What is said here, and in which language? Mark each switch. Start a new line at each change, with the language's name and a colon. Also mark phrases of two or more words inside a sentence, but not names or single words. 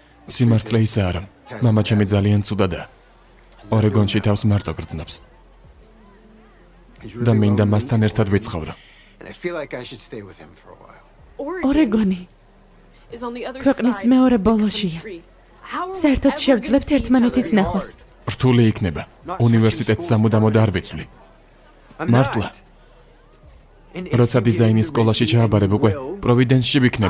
Georgian: სიმართლე ისა არა. მამა ჩემი ძალიან ცუდადაა. ორეგონში თავს მარტო გრძნობს. და მინდა მასთან ერთად ვიცხოვრო.
English: And I feel like I should stay with him for a while.
Georgian: ორეგონი ქვეყნის მეორე ბოლოშია. საერთოდ შევძლებთ ერთმანეთის ნახვას. რთული იქნება. უნივერსიტეტს სამუდამოდ არ ვიცვლი. მართლა. როცა დიზაინის სკოლაში ჩააბარებ უკვე პროვიდენსში ვიქნები.